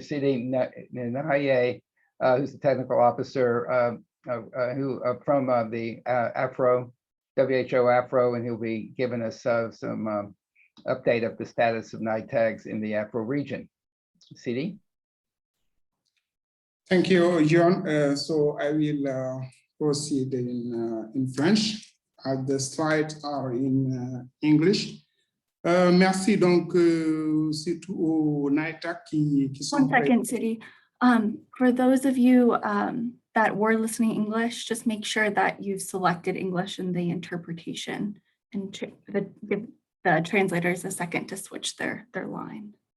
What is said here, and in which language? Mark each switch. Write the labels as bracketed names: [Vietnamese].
[English] Sidi Nahaye, who's the technical officer from the WHO Afro, and he'll be giving us some update of the status of NITAGs in the Afro region. Sidi? Thank you, John. So I will proceed in French. The slides are in English. [French] Merci donc surtout aux NITAG qui sont. [English] 1 second, Sidi. For those of you that were listening English, just make sure that you've selected English in the interpretation, and give the translators a second to switch their line.